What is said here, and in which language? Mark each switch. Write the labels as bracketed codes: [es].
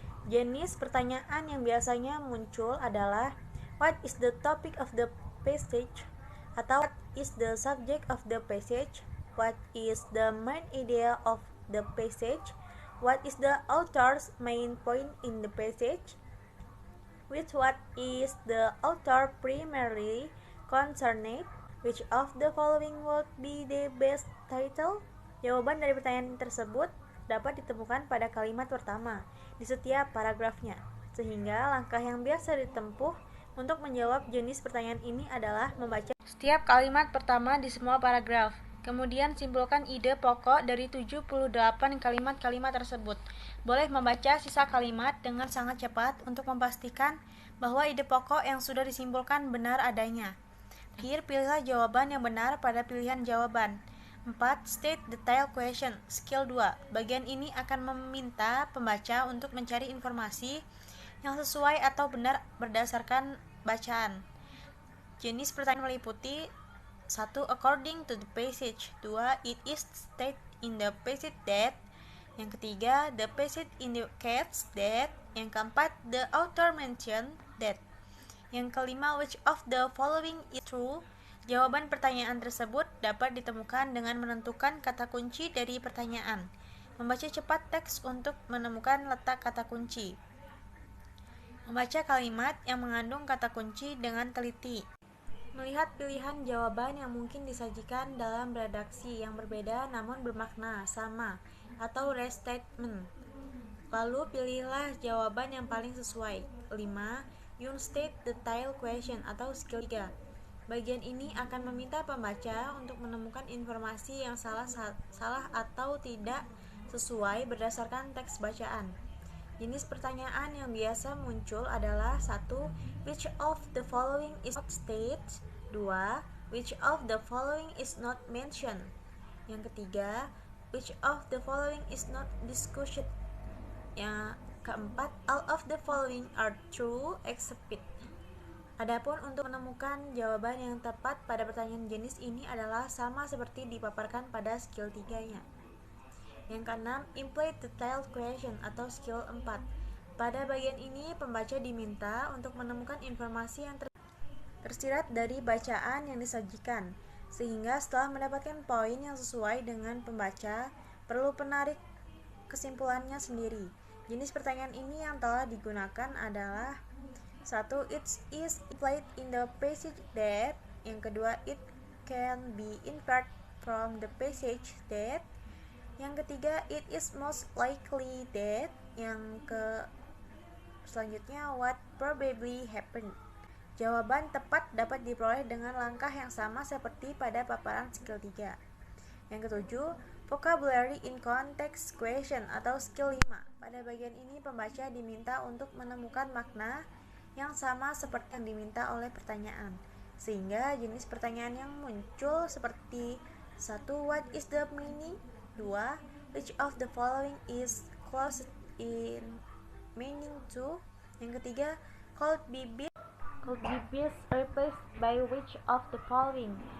[id] Jenis pertanyaan yang biasanya muncul adalah [en] what is the topic of the passage, atau what is the subject of the passage, what is the main idea of the passage, what is the author's main point in the passage, with what is the author primarily concerned, which of the following would be the best title. [id] Jawaban dari pertanyaan tersebut dapat ditemukan pada kalimat pertama di setiap paragrafnya, sehingga langkah yang biasa ditempuh untuk menjawab jenis pertanyaan ini adalah membaca setiap kalimat pertama di semua paragraf. Kemudian simpulkan ide pokok dari 78 kalimat-kalimat tersebut. Boleh membaca sisa kalimat dengan sangat cepat untuk memastikan bahwa ide pokok yang sudah disimpulkan benar adanya. Terakhir, pilihlah jawaban yang benar pada pilihan jawaban. 4. [en] State detail question, skill 2. [id] Bagian ini akan meminta pembaca untuk mencari informasi yang sesuai atau benar berdasarkan bacaan. Jenis pertanyaan meliputi 1. [en] According to the passage. 2. It is stated in the passage that. [id] Yang ketiga, [en] the passage indicates that. [id] Yang keempat, [en] the author mentioned that. [id] Yang kelima, [en] which of the following is true? [id] Jawaban pertanyaan tersebut dapat ditemukan dengan menentukan kata kunci dari pertanyaan. Membaca cepat teks untuk menemukan letak kata kunci. Membaca kalimat yang mengandung kata kunci dengan teliti. Melihat pilihan jawaban yang mungkin disajikan dalam redaksi yang berbeda namun bermakna sama atau restatement. Lalu pilihlah jawaban yang paling sesuai. 5. [en] Use state detail question [id] atau skill 3. Bagian ini akan meminta pembaca untuk menemukan informasi yang salah atau tidak sesuai berdasarkan teks bacaan. Jenis pertanyaan yang biasa muncul adalah 1. [en] Which of the following is not stated? 2. Which of the following is not mentioned? [id] Yang ketiga, [en] which of the following is not discussed? [id] Yang keempat, [en] all of the following are true except it. [id] Adapun untuk menemukan jawaban yang tepat pada pertanyaan jenis ini adalah sama seperti dipaparkan pada skill 3-nya. Yang keenam, imply detailed question atau skill 4. Pada bagian ini, pembaca diminta untuk menemukan informasi yang tersirat dari bacaan yang disajikan, sehingga setelah mendapatkan poin yang sesuai dengan pembaca, perlu penarik kesimpulannya sendiri. Jenis pertanyaan ini yang telah digunakan adalah 1. [en] It is implied in the passage that. [id] Yang kedua, [en] it can be inferred from the passage that. [id] Yang ketiga, [en] it is most likely that. [id] Yang selanjutnya, [en] what probably happened. [id] Jawaban tepat dapat diperoleh dengan langkah yang sama seperti pada paparan skill 3. Yang ketujuh, [en] vocabulary in context question atau skill 5. [id] Pada bagian ini pembaca diminta untuk menemukan makna yang sama seperti yang diminta oleh pertanyaan, sehingga jenis pertanyaan yang muncul seperti 1. [en] What is the meaning? 2. Which of the following is close in meaning to? [id] Yang ketiga, [en] could be best replaced by which of the following?